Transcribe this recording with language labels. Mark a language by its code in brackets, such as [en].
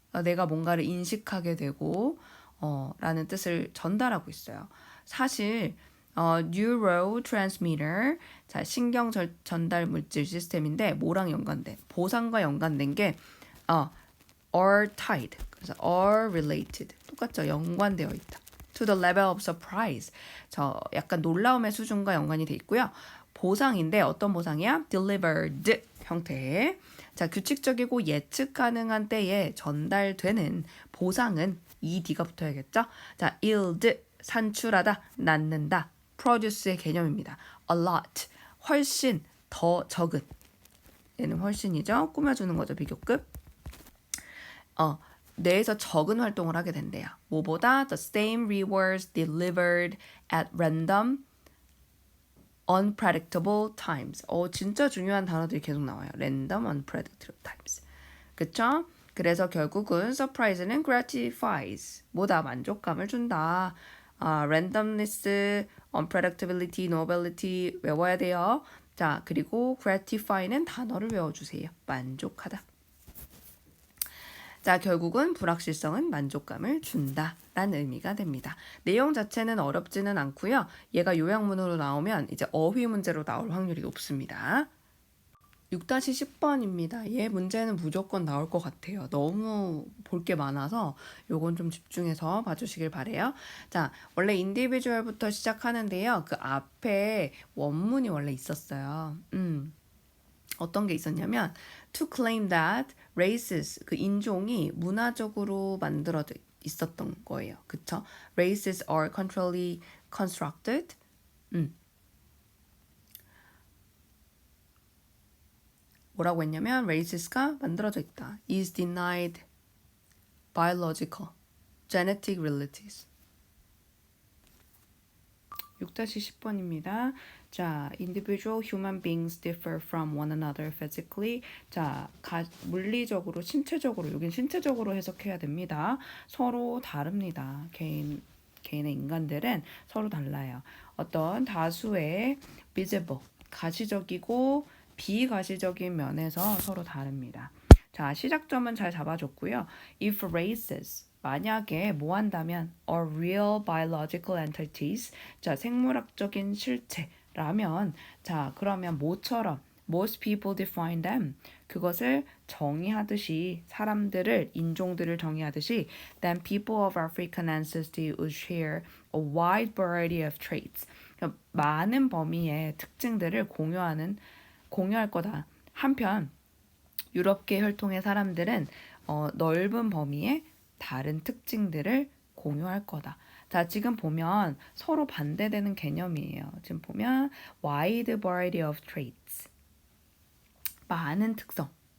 [ko] 내가 뭔가를 인식하게 되고 라는 뜻을 전달하고 있어요. 사실 neurotransmitter 자, 신경 전달 물질 시스템인데 뭐랑 연관된? 보상과 연관된 게 [en] are tied. 그래서 are related. [ko] 똑같죠. 연관되어 있다. [en] to the level of surprise. [ko] 저 약간 놀라움의 수준과 연관이 돼 있고요. 보상인데 어떤 보상이야? delivered 형태의 자, 규칙적이고 예측 가능한 때에 전달되는 보상은 ed가 붙어야겠죠? 자, yield 산출하다, 낳는다, produce의 개념입니다. a lot 훨씬 더 적은 얘는 훨씬이죠. 꾸며주는 거죠. 비교급. 뇌에서 적은 활동을 하게 된대요. 뭐보다 [en] the same rewards delivered at random unpredictable times. [ko] 진짜 중요한 단어들이 계속 나와요. [en] random unpredictable times. [ko] 그쵸? 그래서 결국은 surprise는 gratifies. 뭐다? 만족감을 준다. [en] randomness, unpredictability, novelty 외워야 돼요. [ko] 자, 그리고 gratify는 단어를 외워주세요. 만족하다. 자, 결국은 불확실성은 만족감을 준다라는 의미가 됩니다. 내용 자체는 어렵지는 않고요. 얘가 요약문으로 나오면 이제 어휘 문제로 나올 확률이 높습니다. 6-10번입니다. 얘 문제는 무조건 나올 것 같아요. 너무 볼 게 많아서 요건 좀 집중해서 봐주시길 바래요. 자, 원래 인디비주얼부터 시작하는데요. 그 앞에 원문이 원래 있었어요. 어떤 게 있었냐면 [en] to claim that races [ko] 그 인종이 문화적으로 만들어져 있었던 거예요. 그쵸? [en] Races are culturally constructed. [ko] 뭐라고 했냐면 races가 만들어져 있다. [en] is denied biological, genetic realities. [ko] 6-10번입니다. [en] 자, individual human beings differ from one another physically. [ko] 자, 물리적으로, 신체적으로, 여긴 신체적으로 해석해야 됩니다. 서로 다릅니다. 개인의 인간들은 서로 달라요. 어떤 다수의 visible, 가시적이고 비가시적인 면에서 서로 다릅니다. 자, 시작점은 잘 잡아줬고요. [en] If races, [ko] 만약에 뭐 한다면 [en] are real biological entities, [ko] 자, 생물학적인 실체라면, 자, 그러면 뭐처럼 [en] most people define them, [ko] 그것을 정의하듯이, 사람들을, 인종들을 정의하듯이 [en] then people of African ancestry would share a wide variety of traits, [ko] 그러니까 많은 범위의 특징들을 공유할 거다. 한편 유럽계 혈통의 사람들은 넓은 범위의 다른 특징들을 공유할 거다. 자, 지금 보면 서로 반대되는 개념이에요. 지금 보면 [en] wide variety of traits, [ko] 많은 특성.